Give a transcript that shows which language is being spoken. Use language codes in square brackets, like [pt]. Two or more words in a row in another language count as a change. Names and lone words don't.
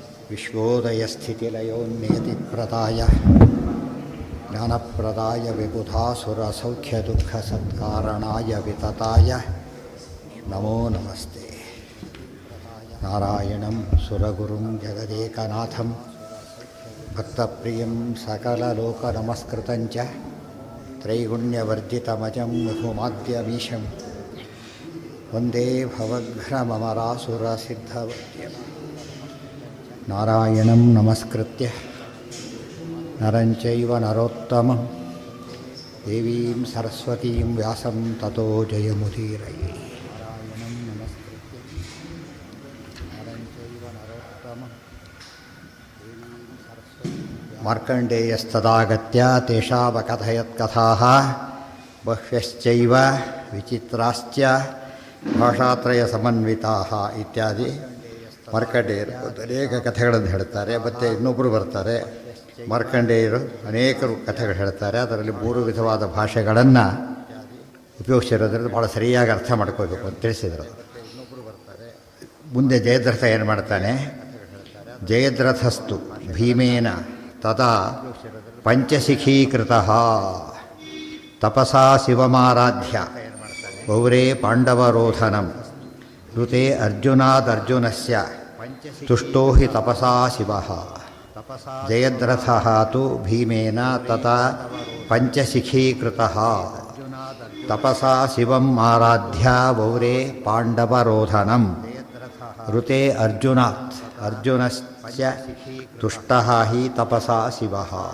[sa] ವಿಶ್ವೋದಯಸ್ಥಿತಿಲಯೋನ್ನಿಯತಿಪ್ರದಾಯ ಜ್ಞಾನಪ್ರದಾಯ ವಿಬುಧಾಸುರಸೌಖ್ಯದುಃಖಸತ್ಕಾರಣಾಯ ವಿತತಾಯ ನಮೋ ನಮಸ್ತೆ. ನಾರಾಯಣಂ ಸುರಗುರುಂ ಜಗದೇಕನಾಥಂ ಭಕ್ತಪ್ರಿಯಂ ಸಕಲಲೋಕನಮಸ್ಕೃತಂಚ ತ್ರೈಗುಣ್ಯವರ್ಜಿತಮಜಂ ವಿಭುಮಾದ್ಯಮೀಶಂ ವಂದೇ ಭವಘ್ನಮರಾಸುರಸಿದ್ಧವದ್ಯಂ. ನಾರಾಯಣಂ ನಮಸ್ಕೃತ್ಯ ನರಂಚೈವ ನರೋತ್ತಮಂ ದೇವೀಂ ಸರಸ್ವತೀಂ ವ್ಯಾಸಂ ತತೋ ಜಯಮುದೀರಯೇ. ನಾರಾಯಣಂ ನಮಸ್ಕೃತ್ಯ ನರಂಚೈವ ನರೋತ್ತಮಂ ದೇವೀಂ ಸರಸ್ವತೀಂ ಮಾರ್ಕಂಡೇಯಸ್ತದಾಗತ್ಯ ತೇಷಾವಕಥಯತ್ಕಥಾಃ ಬಹ್ವ್ಯಶ್ಚೈವ ವಿಚಿತ್ರಾಶ್ಚ ಭಾಷಾತ್ರಯ ಸಮನ್ವಿತಾಃ ಇತ್ಯಾದಿ [kn] ಮಾರ್ಕಂಡೇಯರು ಅನೇಕ ಕಥೆಗಳನ್ನು ಹೇಳ್ತಾರೆ. ಮತ್ತು ಇನ್ನೊಬ್ಬರು ಬರ್ತಾರೆ ಮಾರ್ಕಂಡೇಯರು ಅನೇಕರು ಕಥೆಗಳು ಹೇಳ್ತಾರೆ. ಅದರಲ್ಲಿ 3 ವಿಧವಾದ ಭಾಷೆಗಳನ್ನು ಉಪಯೋಗಿಸಿರೋದ್ರಿಂದ ಭಾಳ ಸರಿಯಾಗಿ ಅರ್ಥ ಮಾಡ್ಕೋಬೇಕು ಅಂತ ತಿಳಿಸಿದರು. ಮುಂದೆ ಜಯದ್ರಥ ಏನು ಮಾಡ್ತಾನೆ, [sa] ಜಯದ್ರಥಸ್ತು ಭೀಮೇನ ತದಾ ಪಂಚಶಿಖೀಕೃತಃ ತಪಸಾ ಶಿವಮಾರಾಧ್ಯ ಗೌರೇ ಪಾಂಡವರೋಧನಂ ಋತೆ ಅರ್ಜುನಾದರ್ಜುನಸ್ಯ ತುಷ್ಟೋ ಹಿ ತಪಸಾ ಶಿವಃ. ಜಯದ್ರಥಃ ತು ಭೀಮೇನ ತಥಾ ಪಂಚಶಿಖೀಕೃತಃ ತಪಸಾ ಶಿವಂ ಆರಾಧ್ಯ ಗೌರೇ ಪಾಂಡವರೋಧನಂ ಋತೆ ಅರ್ಜುನಾತ್ ಅರ್ಜುನಸ್ಯ ತುಷ್ಟಃ ಹಿ ತಪಸಾ ಶಿವಃ.